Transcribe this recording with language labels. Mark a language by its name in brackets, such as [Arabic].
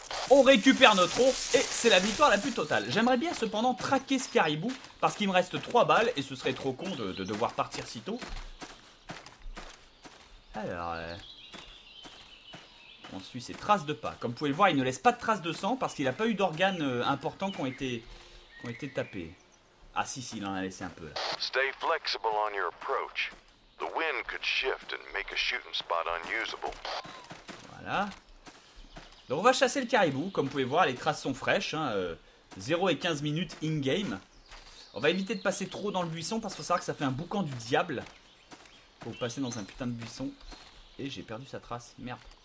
[French] On récupère notre ours et c'est la victoire la plus totale. J'aimerais bien cependant traquer ce caribou parce qu'il me reste 3 balles et ce serait trop con de devoir partir si tôt. Alors, on suit ses traces de pas. Comme vous pouvez le voir, il ne laisse pas de traces de sang parce qu'il n'a pas eu d'organes importants qui ont été tapés. Ah si, il en a laissé un peu là. [English] Stay flexible on your approach. The wind could shift and make a shooting spot unusable. [French] Voilà. Donc on va chasser le caribou. Comme vous pouvez voir, les traces sont fraîches. Hein, 0 et 15 minutes in-game. On va éviter de passer trop dans le buisson parce qu'il faut savoir que ça fait un boucan du diable. Faut passer dans un putain de buisson. Et j'ai perdu sa trace. Merde.